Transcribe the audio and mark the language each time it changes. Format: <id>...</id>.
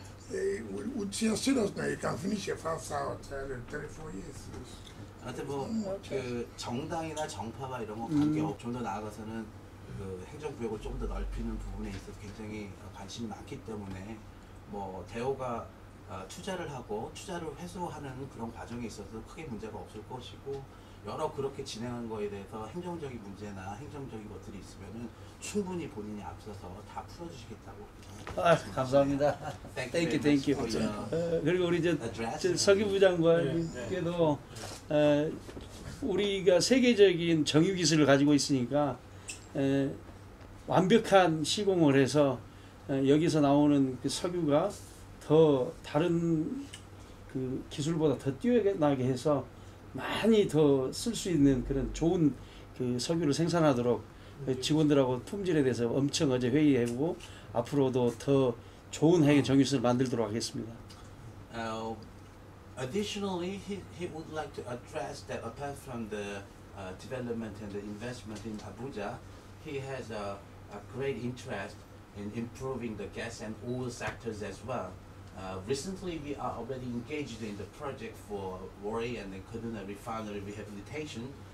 <en>With your students now, you can finish a 5-star hotel in 34 years.</en> <ko>하여튼 그 정당이나 정파가 이런 거 관계없 좀 더 나아가서는 그 행정구역을 좀 더 넓히는 부분에 있어서 굉장히 관심이 많기 때문에 뭐 대우가 투자를 하고 투자를 회수하는 그런 과정에 있어서 크게 문제가 없을 것이고 여러 그렇게 진행한 거에 대해서 행정적인 문제나 행정적인 것들이 있으면은 충분히 본인이 앞서서 다 풀어주시겠다고. 아, 감사합니다. 땡큐. 그리고 우리 저 서기부 장관께도 우리가 세계적인 정유 기술을 가지고 있으니까 완벽한 시공을 해서 여기서 나오는 그 석유가 더 다른 그 기술보다 더 뛰어나게 해서 많이 더 쓸 수 있는 그런 좋은 그 석유를 생산하도록 직원들하고 품질에 대해서 엄청 어제 회의하고 앞으로도 더 좋은 해외 정유수를 만들도록 하겠습니다.</ko> <en>Additionally, he would like to address that apart from the development and the investment in Abuja, he has a great interest in improving the gas and oil sectors as well. Recently, we are already engaged in the project for Warri and the Kaduna refinery rehabilitation.</en>